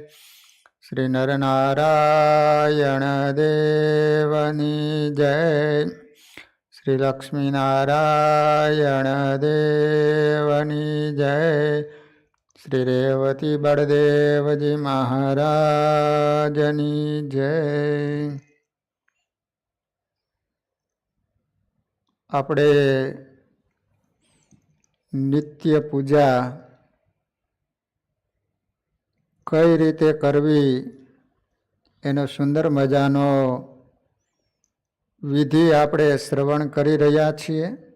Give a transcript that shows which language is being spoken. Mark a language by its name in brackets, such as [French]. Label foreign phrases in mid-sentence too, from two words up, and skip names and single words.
[Gujarati] શ્રી નરનારાયણ દેવની જય। શ્રી લક્ષ્મીનારાયણ દેવની જય। શ્રી રેવતી બડદેવજી મહારાજની જય। આપણે નિત્ય પૂજા કઈ રીતે કરવી એનો સુંદર મજાનો વિધિ આપણે શ્રવણ કરી રહ્યા છીએ.